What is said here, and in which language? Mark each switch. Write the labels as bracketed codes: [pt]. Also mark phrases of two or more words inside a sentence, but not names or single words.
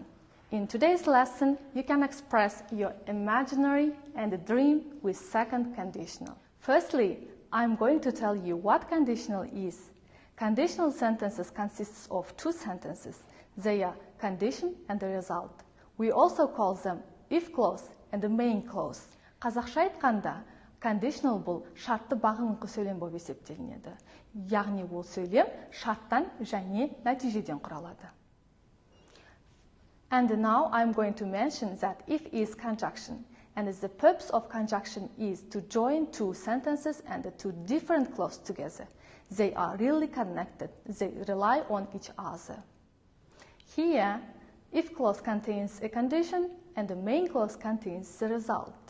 [en] In today's lesson, you can express your imaginary and dream with second conditional. Firstly, I'm going to tell you what conditional is. Conditional sentences consist of two sentences. They are condition and the result. We also call them if clause and the main clause. [kk] Қазақша айтқанда, conditional бұл шартты бағыныңқы сөйлем болып есептелінеді. Яғни ол сөйлем шарттан және нәтижеден құралады. [en] And now I'm going to mention that if is conjunction. And the purpose of conjunction is to join two sentences and two different clauses together. They are really connected. They rely on each other. Here, if clause contains a condition and the main clause contains the result.